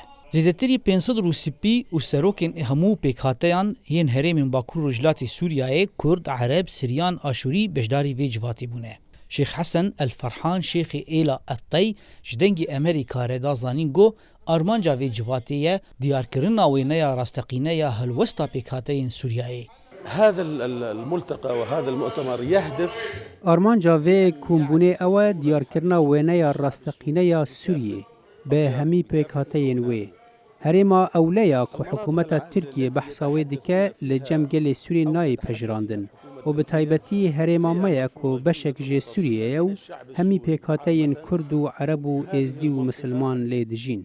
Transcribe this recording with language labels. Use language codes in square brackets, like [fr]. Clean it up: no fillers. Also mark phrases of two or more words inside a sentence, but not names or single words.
[ku] Zêdetirî 500 Rûsîpî û serokên hemû pêkhateyan yên herêmên Bakur û Rojhilatê Sûriyayê Kurd, Ereb, Siryan, Aşûrî beşdarî vê civatê bûne. Şeyx Hesen El Ferhan Şêxê Êla Ettey ji dengê Amerîka re da zanîn got armanca vê civatê ye diyarkirina wêneya rasteqîneya helwesta pêkhateyên Sûriyayê. [ar] هذا الملتقى وهذا المؤتمر يهدف [ku] armanca vê kombûnê ew e diyarkirina wêneya rasteqîneya Sûriyê bi hemî pêkhateyên wê. Herêma ewleya ku hikûmeta Tirkiye behsa wê dike li cemgelê Sûrî nayê pejirandin û bi taybetî herêma me ye ku beşek jê Sûriyê ye û hemî pêkhateyên Kurd û Ereb û Êzidî û Misilman lê dijîn.